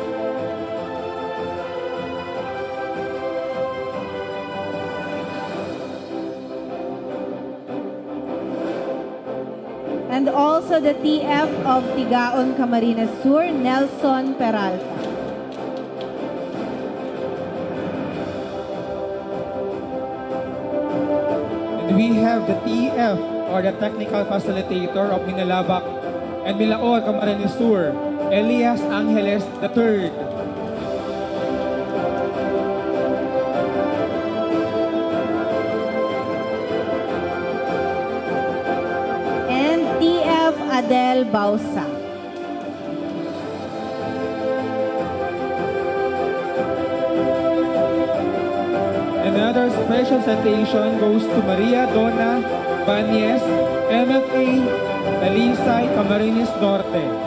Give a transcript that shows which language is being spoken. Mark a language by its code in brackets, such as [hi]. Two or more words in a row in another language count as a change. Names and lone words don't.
[en] And also the TF of Tigaon Camarines Sur, Nelson Peralta. And we have the TF, or the Technical Facilitator of Minalabak and Milaor, Camarines Sur, Elias Angeles III. And TF Adel Bausa. Another special citation goes to Maria Donna Banyes, MFA, Talisay, Camarines Norte.